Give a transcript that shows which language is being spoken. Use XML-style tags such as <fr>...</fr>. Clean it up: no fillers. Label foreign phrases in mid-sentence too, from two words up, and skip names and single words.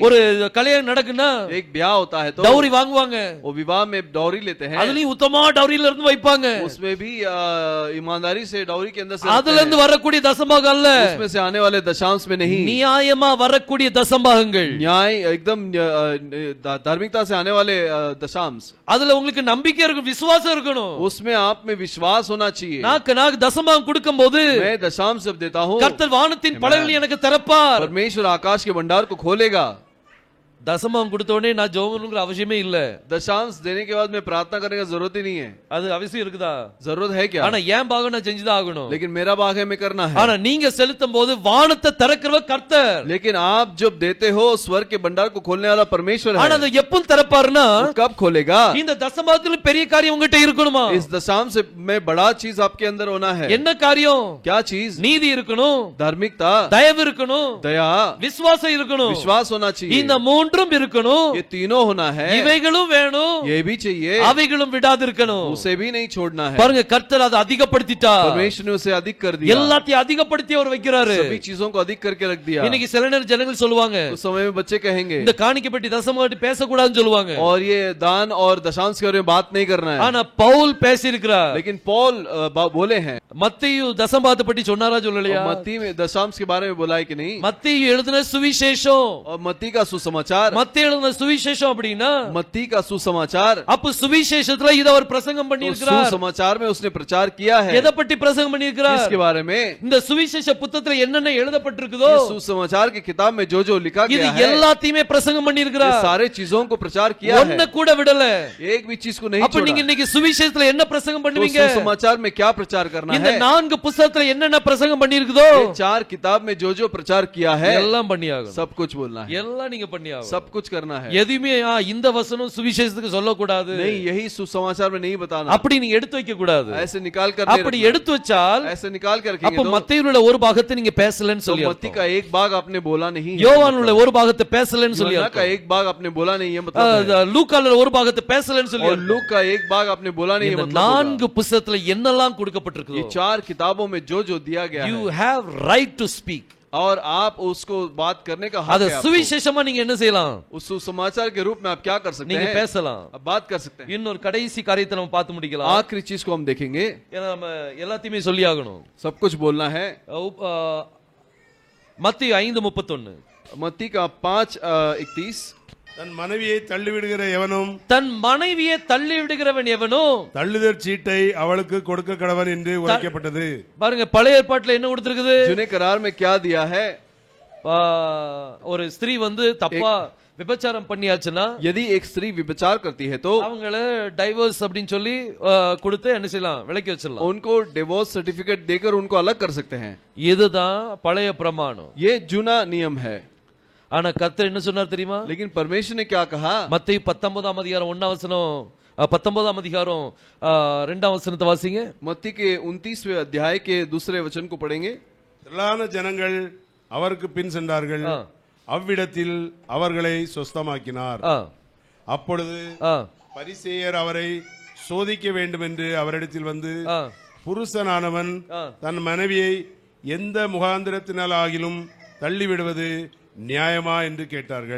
<ta>ஒரு கல்யாணம் நடக்குன்னா</ta> <hi>एक ब्याह होता है तो</hi> <ta>டௌரி வாங்குவாங்க,</ta> <hi>वो विवाह में डौरी लेते हैं,</hi> <ta>அதுலயும் உத்தமா டௌரியில இருந்து வைப்பாங்க,</ta> <hi>उसमें भी ईमानदारी से डौरी के अंदर से</hi> <ta>அதுல இருந்து வரக்கூடிய தசமபாகம் அல்ல,</ta> <hi>उसमें से आने वाले दशांश में नहीं,</hi> <ta>நியாயமா வரக்கூடிய தசமபாகங்கள்,</ta> <hi>न्याय एकदम धार्मिकता से आने वाले दशांश,</hi> <ta>அதுல உங்களுக்கு நம்பிக்கை இருக்கணும், விசுவாசம் இருக்கணும்,</ta> <hi>उसमें आप में विश्वास होना चाहिए।</hi> <ta>நாக்கு தசமபாகம் கொடுக்கும்போது</ta> <hi>मैं दशांश जब देता हूँ,</hi> <ta>கர்த்தர் வானத்தின் பலகளை எனக்கு திறப்பார்,</ta> <hi>परमेश्वर आकाश के भंडार को खोलेगा।</hi> <ta>தசமபாகம் கொடுத்த உடனே நான் ஜெபம்ங்கற அவசியமே இல்ல,</ta> <hi>दशांश देने के बाद में प्रार्थना करने का जरूरत ही नहीं है,</hi> <ta>அது அவசியம் இருக்குதா,</ta> <hi>जरूरत है क्या,</hi> <ta>ஆனா ஏன் பாகம் நான் செஞ்சுதான் ஆகணும்,</ta> <hi>लेकिन मेरा भाग है मैं करना है,</hi> <ta>ஆனா நீங்க செலுத்தும் போது வானத்தை திறக்கிறவர் கர்த்தர்,</ta> <hi>लेकिन आप जब देते हो स्वर्ग के भंडार को खोलने वाला परमेश्वर है,</hi> <ta>ஆனா அது எப்ப திறப்பாருன்னா</ta> <hi>कब खोलेगा,</hi> <ta>இந்த தசமபாகத்துல பெரிய காரியம் உங்ககிட்ட இருக்கணுமா,</ta> <hi>इस दशांश में बड़ा चीज आपके अंदर होना है,</hi> <ta>என்ன காரியம்,</ta> <hi>क्या चीज,</hi> <ta>நீதி இருக்கணும்,</ta> <hi>धार्मिकता,</hi> <ta>தயவு இருக்கணும்,</ta> <hi>दया,</hi> <ta>விசுவாசம் இருக்கணும்,</ta> <hi>विश्वास होना चाहिए,</hi> <ta>இந்த 3 மூன்றும் இருக்கணும்,</ta> <hi>ये तीनों होना है,</hi> <ta>இவைகளும் வேணும்,</ta> <hi>ये भी चाहिए,</hi> <ta>அவைகளும் விடாதிருக்கணும்.</ta> <hi>उसे भी नहीं छोड़ना है.</hi> <ta>பாருங்க, கர்த்தர் அதை அதிகப்படுத்திட்டார்.</ta> <hi>परमेश्वर ने उसे अधिक कर दिया,</hi> <ta>எல்லாத்தையும் அதிகப்படுத்தி அவர் வைக்கிறாரு.</ta> <hi>सभी चीजों को अधिक करके रख दिया.</hi> <ta>இன்னைக்கு சில நேரம் ஜனங்கள் சொல்லுவாங்க,</ta> <hi>उस समय में बच्चे कहेंगे</hi> <ta>இந்த காணிக்கை பெட்டி தசம பட்டி பேசக்கூடாதுன்னு சொல்லுவாங்க.</ta> <hi>और ये दान और दशांश के बारे में बात नहीं करना है.</hi> <ta>ஆனா பவுல் பேசியிருக்கிறார்.</ta> <hi>लेकिन पौल बोले हैं.</hi> <ta>மத்தேயு தசமபாகத்தை பற்றி சொன்னாரா சொல்லலையா?</ta> <hi>मत्ती में दशांश के बारे में बोला है कि नहीं?</hi> <ta>மத்தேயு எழுதின சுவிசேஷம்,</ta> <hi>और मत्ती का सुसमाचार,</hi> <ta>மத்தேயு எழுதின சுவிசேஷம் அப்படினா</ta> <hi>मत्ती का सुसमाचार,</hi> <ta>அப்ப சுவிசேஷத்துல இத அவர் பிரசங்கம் பண்ணி இருக்கிறார்.</ta> <hi>सुसमाचार में उसने प्रचार किया है.</hi> <ta>எதை பற்றி பிரசங்கம் பண்ணி இருக்கிறார்?</ta> <hi>इसके बारे में,</hi> <ta>இந்த சுவிசேஷ புத்தகத்துல என்னென்ன எழுதப்பட்டிருக்குதோ</ta> <hi>सुसमाचार की किताब में जो जो लिखा</hi> <ta>இது</ta> <hi>गया है,</hi> <ta>எல்லாத்தையுமே பிரசங்கம் பண்ணி இருக்கிறார்.</ta> <hi>सारे चीजों को प्रचार किया है,</hi> <ta>ஒண்ணு கூட விடல.</ta> <hi>एक भी चीज को नहीं</hi> <ta>அப்ப நீங்க</ta> <hi>छोड़ा.</hi> <ta>இன்னைக்கு சுவிசேஷத்துல என்ன பிரசங்கம் பண்ணுவீங்க?</ta> <hi>तो सुसमाचार में क्या प्रचार करना</hi> <ta>இந்த</ta> <hi>है?</hi> <ta>4 புத்தகத்துல என்னென்ன பிரசங்கம் பண்ணி இருக்குதோ</ta> <hi>ये 4 किताब में जो जो प्रचार किया है,</hi> <ta>எல்லாம் பண்ணியாகணும்.</ta> <hi>सब कुछ बोलना है,</hi> <ta>எல்லாம் நீங்க பண்ணியாகணும்.</ta> <hi>सब कुछ करना है.</hi> <ta>எதுமே இந்த வசனம் சுவிசேஷத்துக்கு சொல்ல கூடாது,</ta> <hi>नहीं, यही सुसमाचार में नहीं बताना,</hi> <ta>அப்படி நீங்க எடுத்து வைக்க கூடாது.</ta> <hi>ऐसे निकाल कर</hi> <ta>அப்படி எடுத்து வச்சால்</ta> <hi>ऐसे निकाल कर</hi> <ta>அப்ப மத்தேயுல ஒரு பாகத்தை நீங்க பேசலன்னு சொல்லி</ta> <hi>मत्ती का एक भाग आपने बोला नहीं है,</hi> <ta>யோவானுல ஒரு பாகத்தை பேசலன்னு சொல்லி</ta> <hi>यूहन्ना का एक भाग आपने बोला नहीं है, मतलब</hi> <ta>லூக்கால ஒரு பாகத்தை பேசலன்னு சொல்லி</ta> <hi>और लूक का एक भाग आपने बोला नहीं है,</hi> <ta>இந்த</ta> <hi>मतलब</hi> <ta>4 புத்தகத்துல என்னெல்லாம் கொடுக்கப்பட்டிருக்குதோ</ta> <hi>ये 4 किताबों में जो जो दिया गया</hi> <en>you</en> <hi>है,</hi> <en>have right to speak.</en> <hi>और आप उसको बात करने का हक</hi> <ta>அத</ta> <hi>है आपको.</hi> <ta>சுவிசேஷமா நீங்க என்ன செய்யலாம்?</ta> <hi>उस सुसमाचार के रूप में आप क्या कर सकते</hi> <ta>நீங்க</ta> <hi>हैं?</hi> <ta>பேசலாம்.</ta> <hi>अब बात कर सकते हैं.</hi> <ta>இன்னொரு கடைசி காரியத்தை நம்ம பார்த்து முடிக்கலாம்.</ta> <hi>आखिरी चीज को हम देखेंगे,</hi> <ta>ஏன்னா நம்ம எல்லாத்தையுமே சொல்லி ஆகணும்.</ta> <hi>सब कुछ बोलना है.</hi> <ta>மத்தேயு 5:31</ta> <hi>मत्ती का 5:31,</hi> <ta>தன் மனைவியை தள்ளிவிடுகிற எவனும் தன் மனைவியை தள்ளி விடுகிறவன் எவனோ தள்ளுதற் சீட்டை அவளுக்கு கொடுக்க கடவன் என்று உரைக்கப்பட்டது. பாருங்க, பழைய ஏற்பாட்டுல என்ன கொடுத்திருக்குது?</ta> <hi>जूने करार में क्या दिया है?</hi> <ta>ஒரு ஸ்திரீ வந்து தப்பா விபச்சாரம் பண்ணியாச்சுன்னா,</ta> <hi>यदि एक स्त्री विचार करती है तो</hi> <ta>அவங்கள டைவர்ஸ் அப்படின்னு சொல்லி கொடுத்து என்ன செய்யலாம்? விலக்கி வச்சிடலாம்.</ta> <hi>उनको</hi> <en>divorce certificate</en> <hi>देकर उनको अलग कर सकते हैं.</hi> <ta>இதுதான் பழைய பிரமாணம்.</ta> <hi>ये जूना नियम है.</hi> <ta>ஆனா கர்த்தர் என்ன சொன்னார் தெரியுமா?</ta> <hi>लेकिन परमेश्वर ने क्या कहा?</hi> <ta>மத்தேயு 19ஆம் அதிகாரம் 1ஆம் வசனம், 19ஆம் அதிகாரம் 2ஆம் வசனத்தை வாசிங்க.</ta> <hi>मत्ती के 29वें अध्याय के दूसरे वचन को पढ़ेंगे.</hi> <ta>திரளான ஜனங்கள் அவருக்கு பின் சென்றார்கள், அவ்விடத்தில் அவர்களை சொஸ்தமாக்கினார். அப்பொழுது பரிசேயர் அவரை சோதிக்க வேண்டும் என்று அவரிடத்தில் வந்து, புருஷனானவன் தன் மனைவியை எந்த முகாந்திரத்தினாலாகிலும் தள்ளிவிடுவது நியாயமா என்று கேட்டார்கள்.</ta>